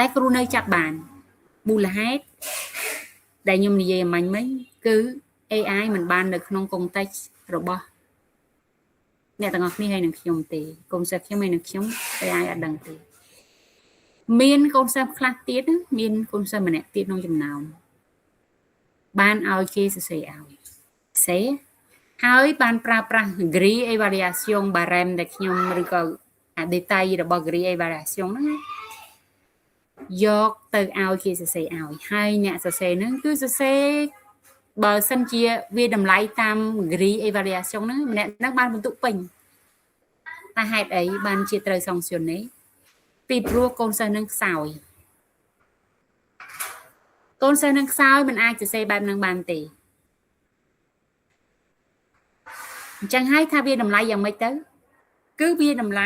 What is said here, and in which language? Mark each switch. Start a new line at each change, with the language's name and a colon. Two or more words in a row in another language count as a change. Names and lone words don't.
Khmer: គ្រូនៅចាប់បានមូលហេតុដែលខ្ញុំនិយាយមិញគឺ AI មិនបាននៅក្នុង context របស់អ្នកទាំងអស់គ្នាហើយនឹងខ្ញុំទេកូនសិ ស្សខ្ញុំហើយនឹងខ្ញុំ AI អត់ដឹងទេមានកូនសិស្សខ្លះទៀតមានកូនសិស្សម្នាក់ទៀតក្នុងចំណោមបានឲ្យ គេសរសេរឲ្យសេហើយបានប្រើប្រាស់
French: grille évaluation
Khmer: បារ៉ែមដែលខ្ញុំឬក៏detail របស់
French: grille évaluation
Khmer: ហ្នឹងយកទៅឲ្យគេសរសេរឲ្យហើយអ្នកសរសេរហ្នឹងគឺសរសេរបើសិនជាវាតម្លៃតាម
French: grille évaluation
Khmer: ហ្នឹងម្នាក់ហ្នឹងបានបន្ទុកពេញតែហេតុអីបានជាត្រូវ sanctionné ពីព្រោះកូនសិស្សនឹងខ្សោ យកូនសិស្សនឹងខ្សោយមិនអាចសរសេរបែបហ្នឹងបានទេអញ្ចឹងហើយថាវាតម្លៃយ៉ាងម៉េចទៅគឺវាតម្លៃ